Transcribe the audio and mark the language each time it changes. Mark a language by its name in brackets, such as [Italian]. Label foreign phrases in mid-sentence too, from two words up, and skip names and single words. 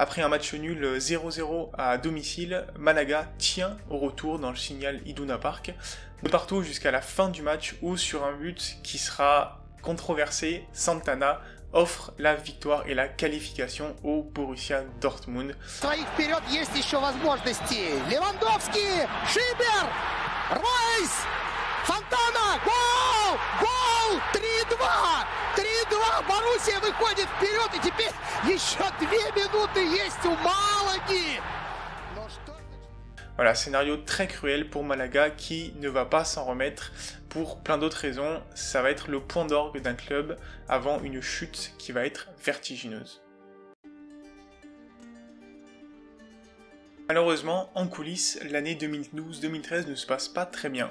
[French] Après un match nul 0-0 à domicile, Malaga tient au retour dans le Signal Iduna Park, de partout jusqu'à la fin du match où sur un but qui sera controversé, Santana offre la victoire et la qualification au Borussia Dortmund. [Russian] Фонтана! Гол! Гол! 3-2! 3-2! Боруссия выходит вперед, и теперь еще 2 минуты есть у Малаги! [French] Voilà, scénario très cruel pour Malaga qui ne va pas s'en remettre pour plein d'autres raisons. Ça va être le point d'orgue d'un club avant une chute qui va être vertigineuse. Malheureusement, en coulisses, l'année 2012-2013 ne se passe pas très bien.